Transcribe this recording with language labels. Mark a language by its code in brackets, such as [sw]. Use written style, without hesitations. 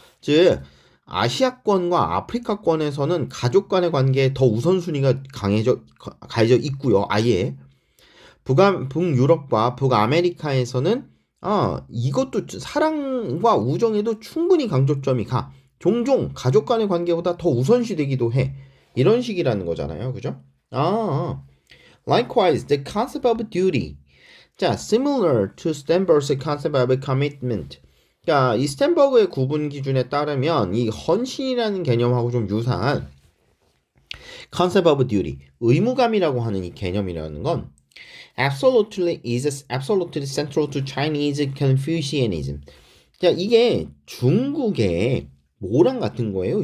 [ko] 즉 아시아권과 아프리카권에서는 가족 간의 관계에 더 우선순위가 가해져 있고요. 아예 북유럽과 북아메리카에서는 이것도 사랑과 우정에도 충분히 강조점이 가. 종종 가족 간의 관계보다 더 우선시되기도 해. 이런 식이라는 거잖아요. 그죠? [en] Likewise, the concept of duty. 자, similar to Sternberg's concept of commitment. [ko] 자, 이 스탠버그의 구분 기준에 따르면 이 헌신이라는 개념하고 좀 유사한 [en] concept of duty, [ko] 의무감이라고 하는 이 개념이라는 건 [en] absolutely central to Chinese Confucianism. [ko] 자, 이게 중국의 뭐랑 같은 거예요?